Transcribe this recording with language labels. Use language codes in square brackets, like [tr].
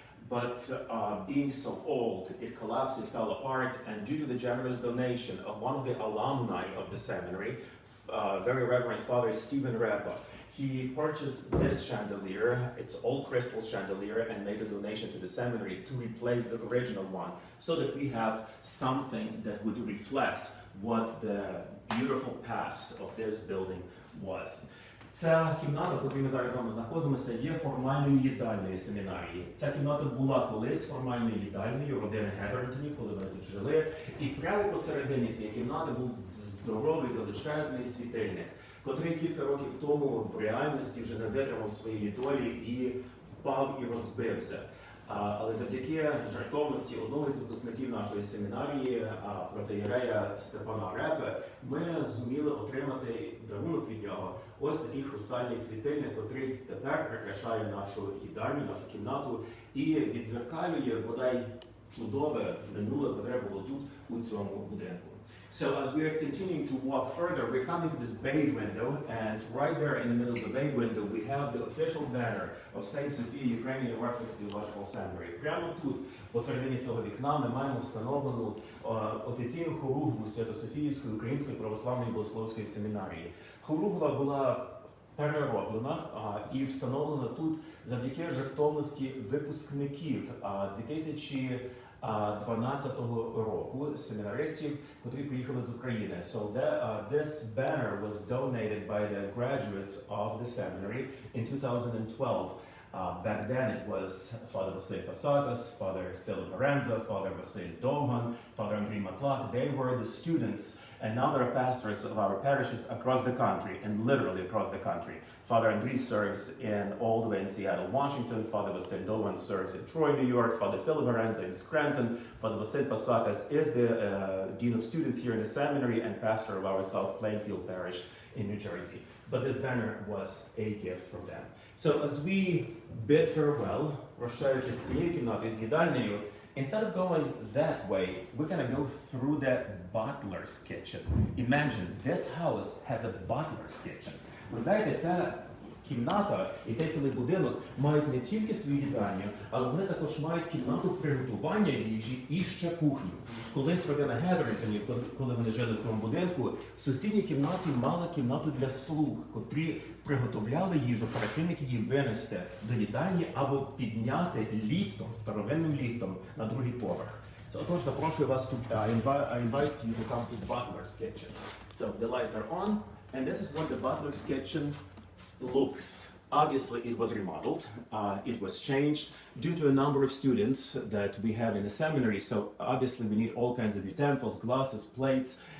[en] But being so old, it collapsed, it fell apart, and due to the generous donation of one of the alumni of the seminary, very Reverend Father Stephen Repa, he purchased this chandelier, it's all crystal chandelier, and made a donation to the seminary to replace the original one, so that we have something that would reflect what the beautiful past of this building was. [uk] Ця кімната, в якій ми зараз з вами знаходимося, є формальною їдальною семінарії. Ця кімната була колись формальною їдальною родини Гедертонів, коли вони тут жили. І прямо посередині цієї кімнати був здоровий величезний світильник, котрий кілька років тому в реальності вже не витримав своєї долі і впав і розбився. Але завдяки жертовності одного з випускників нашої семінарії, протоієрея Степана Репи, ми зуміли отримати дарунок від нього. Ось такий хрустальний світильник, який тепер прикрашає нашу їдальню, нашу кімнату і віддзеркалює бодай чудове минуле, котре було тут, у цьому будинку. [en] So as we are continuing to walk further, we're coming to this bay window, and right there in the middle of the bay window, we have the official banner of Saint Sophia, Ukrainian Orthodox Theological Seminary. [uk] Прямо тут, посередині цього вікна, ми маємо встановлену офіційну хоругву Свято-Софіївської Української Православної Богословської семінарії. Хоругва була перероблена і встановлена тут завдяки жертовності випускників 2012 року семінаристів, котрі приїхали з України. [en] So this banner was donated by the graduates of the seminary in 2012. Back then it was Father Vasil Pasakas, Father Philip Aranza, Father Vasil Dogan, Father Andriy Matlak. They were the students, and now they're pastors of our parishes across the country, and literally across the country. Father Andriy serves all the way in Seattle, Washington. Father Vasil Dogan serves in Troy, New York. Father Philip Aranza in Scranton. Father Vasil Pasakas is the Dean of Students here in the seminary and pastor of our South Plainfield Parish in New Jersey. But this banner was a gift from them. So as we bid farewell, [uk] прощаючись з цією кімнатою, з їдальнею, [en] instead of going that way, we're going to go through the butler's kitchen. Imagine, this house has a butler's kitchen. [uk] Ви знаєте, ця кімната і цей цілий будинок мають не тільки свою їдальню, але вони також мають кімнату приготування їжі і ще кухню. Колись родина Гедеринтонів, коли вони жили в цьому будинку, в сусідній кімнаті мала кімнату для слуг, котрі приготовляли їжу перед тим, як її винести до їдальні або підняти ліфтом, старовинним ліфтом на другий поверх. [en] So, [uk] отож, запрошую вас [en] I invite you to come to the butler's kitchen. So the lights are on, and this is what the butler's kitchen looks. Obviously, it was remodeled. It was changed due to a number of students that we have in the seminary. So obviously, we need all kinds of utensils, glasses, plates.